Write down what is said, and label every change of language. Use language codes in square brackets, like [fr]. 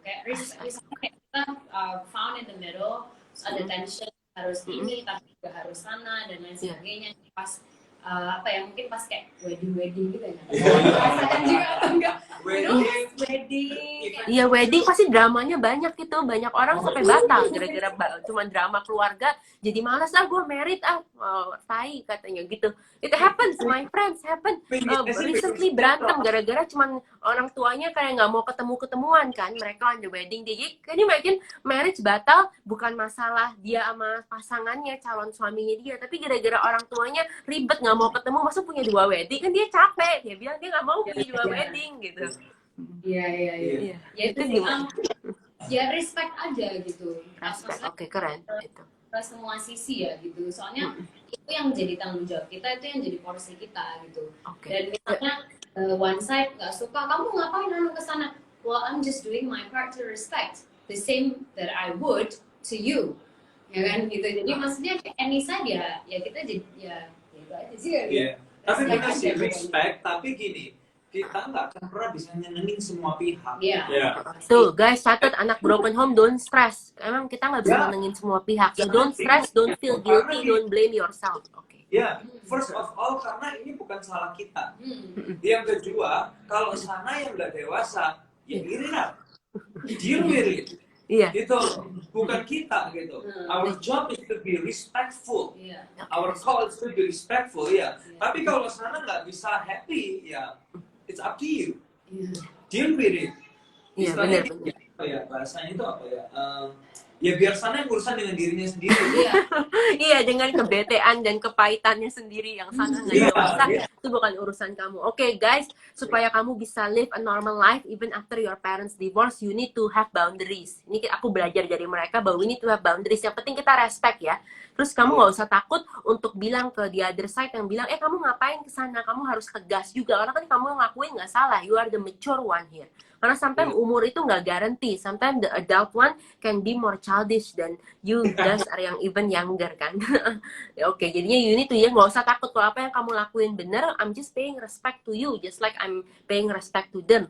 [id] Kayak respect kayak kita found in the middle, ada tension harus ini tapi juga harus sana dan lain sebagainya. Pas apa ya, mungkin pas kayak wedding gitu ya. Rasakan juga atau enggak? Wedding. Iya, wedding pasti dramanya banyak gitu. Banyak orang sampai batal gara-gara cuma drama keluarga. Jadi malas gue married tai katanya gitu. [en] It happens, my friends happen. [id] Recently berantem gara-gara cuman orang tuanya kayak nggak mau ketemu-ketemuan kan. [en] Mereka on the wedding day. [id] Kan imagine marriage batal bukan masalah dia sama pasangannya, calon suaminya dia, tapi gara-gara orang tuanya ribet nggak mau ketemu, masa punya 2 wedding, kan dia capek, dia bilang dia nggak mau punya 2 wedding gitu. Iya. Ya itu gimana? Ya respect aja gitu. Respect, oke, keren itu. Ke semua sisi ya gitu. Soalnya itu yang jadi tanggung jawab kita, itu yang jadi porsi kita gitu. Dan misalnya [en] one side [id] nggak suka, kamu ngapain ke sana? [en] Well, I'm just doing my part to respect the same that I would to you. [id] Ya kan gitu. Jadi maksudnya any side ya kita jadi ya itu aja sih ya. Iya. Tapi benar sih respect, tapi gini, kita nggak akan pernah bisa nyenengin semua pihak. Iya. Tuh guys, catat anak broken home, [en] don't stress. [id] Emang kita nggak bisa menengin semua pihak. [en] So don't stress, don't feel guilty, don't blame yourself. [id] Oke. Ya, first of all karena ini bukan salah kita. Yang kedua, kalau sana yang nggak dewasa, ya irilah. [en] Deal with it. [id] Iya. Gitu, bukan kita gitu. [en] Our job is to be respectful. Our call is to be respectful, ya. [id] Tapi kalau sana nggak bisa happy, ya [en] it's up to you. Deal with it. [id] Iya, benar. Ya, bahasanya itu apa ya? Ya biar sana yang urusan dengan dirinya sendiri. Iya, dengan kebetean dan kepahitannya sendiri yang sana nggak dewasa, itu bukan urusan kamu. Oke, guys, supaya kamu bisa [en] live a normal life even after your parents divorce, you need to have boundaries. [id] Ini aku belajar dari mereka bahwa [en] we need to have boundaries. [id] Yang penting kita respect ya. Terus kamu nggak usah takut untuk bilang ke the other side yang bilang, kamu ngapain ke sana? Kamu harus tegas juga. Karena kan kamu ngelakuin nggak salah. [en] You are the mature one here. Karena sometimes umur itu nggak guarantee. Sometimes the adult one can be more childish than you guys are yang even younger kan. [id] Oke, jadinya [en] you need to [id] ya nggak usah takut kalau apa yang kamu lakuin bener. [en] I'm just paying respect to you, just like I'm paying respect to them.